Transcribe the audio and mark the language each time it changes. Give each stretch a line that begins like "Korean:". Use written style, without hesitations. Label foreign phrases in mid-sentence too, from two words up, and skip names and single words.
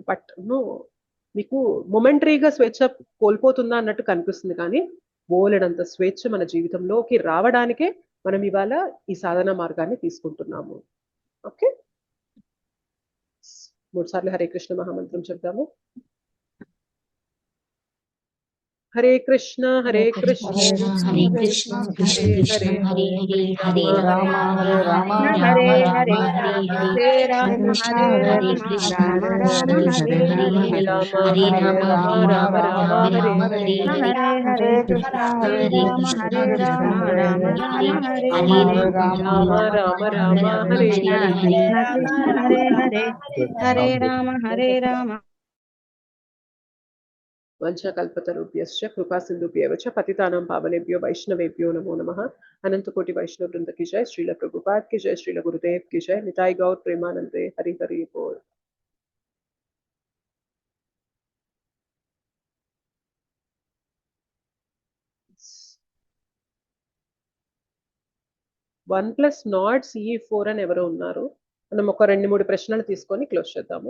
English: but no,
Telugu: మీకు మొమెంటరీగా స్వేచ్ఛ కోల్పోతుందా అన్నట్టు కనిపిస్తుంది, కానీ బోలెడంత స్వేచ్ఛ మన జీవితంలోకి రావడానికే మనం ఇవాళ ఈ సాధన మార్గాన్ని తీసుకుంటున్నాము. ఓకే, 3 సార్లు హరే కృష్ణ మహామంత్రం చెప్తాము.
Sanskrit: హరే కృష్ణ హరే కృష్ణ హరే కృష్ణ కృష్ణ కృష్ణ హరే హరే హరే రామ హరే రామ హరే రామ హరే రామ హరే హరే హరే రామ కృష్ణ హరే హరే రామ కృష్ణ రామ కృష్ణ రామ కృష్ణ హరే హరే హరే హరే హరే రామ హరే రామ రామ రామ హరే హరే హరే హరే కృష్ణ హరే హరే రామ కృష్ణ హరే కృష్ణ రామ హరే రామ హరే రామ హరే హరే హరే రామ రామ రామ హరే కృష్ణ హరే. కృష్ణ హరే హరే హరే రామ హరే రామ. వంశకల్పతరుభ్యశ్చ కృపా సింధుభ్యవ చ పతితానాం పావనేభ్యో వైష్ణవేభ్యో నమో నమః.
Hindi: अनंत कोटि वैष्णव वृंद की जय, श्रील प्रभुपाद की जय, श्रील गुरुदेव की जय, निताई गौर प्रेमानंदे हरि हरि बोल.
Telugu: వన్ ప్లస్ నాట్ CE4 అని ఎవరో ఉన్నారు. మనం ఒక 2-3 ప్రశ్నలు తీసుకొని క్లోజ్ చేద్దాము.